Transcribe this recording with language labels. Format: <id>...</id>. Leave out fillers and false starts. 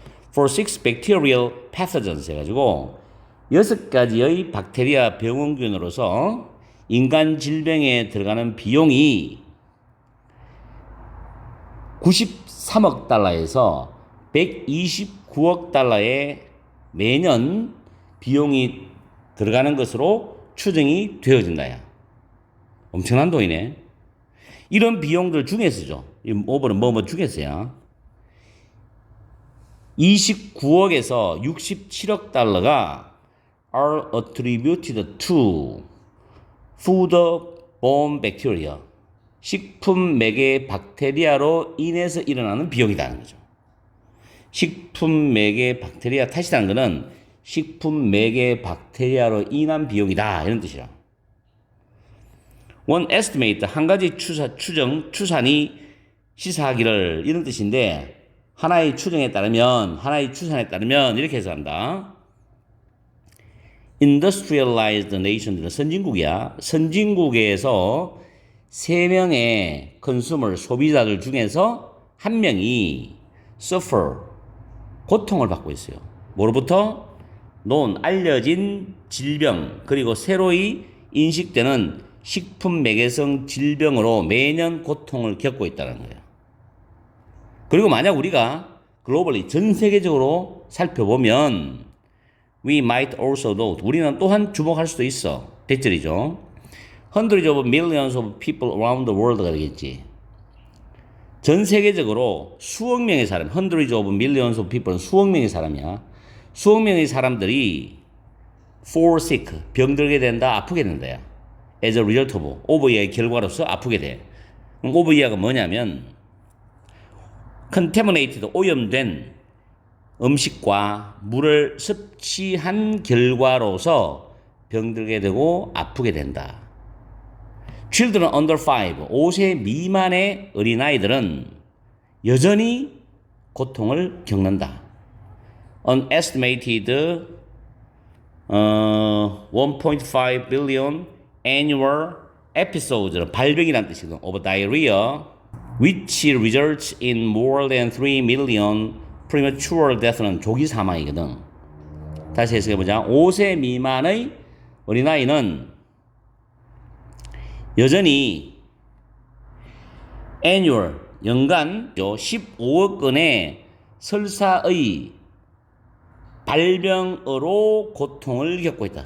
<ko>for 6 bacterial pathogens 해가지고 6가지의 박테리아 병원균으로서 인간 질병에 들어가는 비용이 93억 달러에서 129억 달러의 매년 비용이 들어가는 것으로 추정이 되어진다야. 엄청난 돈이네. 이런 비용들 중에서죠. 이 오버는 뭐뭐 중에서야.</ko> <en>29억에서 67억 달러가 are attributed to foodborne bacteria.</en> <ko>식품 매개 박테리아로 인해서 일어나는 비용이라는 거죠. 식품 매개 박테리아 탓이라는 것은 식품 매개 박테리아로 인한 비용이다. 이런 뜻이라. One estimate, 한 가지 추산이 시사하기를 이런 뜻인데 하나의 추정에 따르면, 하나의 추산에 따르면 이렇게 해서 한다. Industrialized nation 들은 선진국이야. 선진국에서 3명의 consumer, 소비자들 중에서 1명이 suffer, 고통을 받고 있어요. 뭐로부터? known, 알려진 질병, 그리고 새로이 인식되는 식품 매개성 질병으로 매년 고통을 겪고 있다는 거예요. 그리고 만약 우리가 글로벌리 전 세계적으로 살펴보면 we might also note, 우리는 또한 주목할 수도 있어. 대절이죠.</ko> <en>Hundreds of millions of people around the world가 되겠지.</en> <ko>전 세계적으로 수억 명의 사람, hundreds of millions of people 은 수억 명의 사람이야. 수억 명의 사람들이 fall sick, 병들게 된다, 아프게 된다야. as a result of, 이의 결과로서 아프게 돼. 그럼 over가 뭐냐면 contaminated, 오염된 음식과 물을 섭취한 결과로서 병들게 되고 아프게 된다. Children under 5, 5세 미만의 어린아이들은 여전히 고통을 겪는다.</ko> <en>An estimated 1.5 billion annual episodes, 발병이라는 뜻이거든. of diarrhea, which results in more than 3 million premature death는 조기 사망이거든.</en> <ko>다시 해석해보자. 5세 미만의 어린아이는 여전히 annual, 연간 15억 건의 설사의 발병으로 고통을 겪고 있다.</ko>